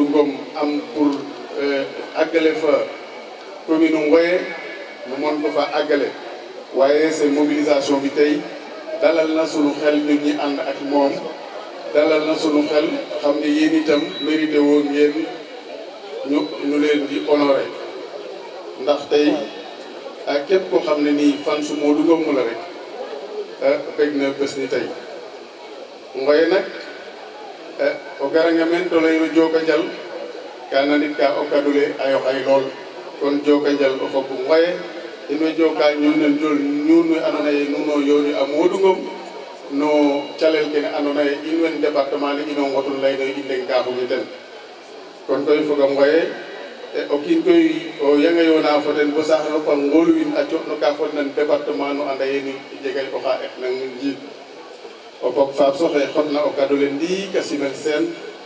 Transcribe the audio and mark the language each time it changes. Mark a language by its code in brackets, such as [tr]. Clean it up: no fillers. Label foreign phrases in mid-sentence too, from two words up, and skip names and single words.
[wo] Ngom am pour àggale fa commune Ngoye mu mën ko fa àggale waaye seen mobilisation bi tey dalal na sunu xel ñun ñi ànd ak moom dalal na sunu xel xam ne yéen itam mérité woo ngeen ñu leen di honoré ndax tey képp koo xam ne nii fan su Modou Ngom la rek bëgg na bés ni tey Ngoye nag [srr] o garanga men to leyno joka njal ka nanit ka o kadule ayo xay lool kon joka njal o fog Ngoye in way joka ñunen jol ñun we andoona yee nuun o yooni a Modou Ngom no calel kene andoona yee in wen département ne ino nqotun layno i ndenkaaxuñu ten kon koy fogam Ngoye o kiin koy o yanga yoona fo ten bo saax no pa ngoolwin a cooxno ka fodna département no anda ye ni jegay oxa exnang njiit o fog faap soxe xotna o kado le ndiik a simel seen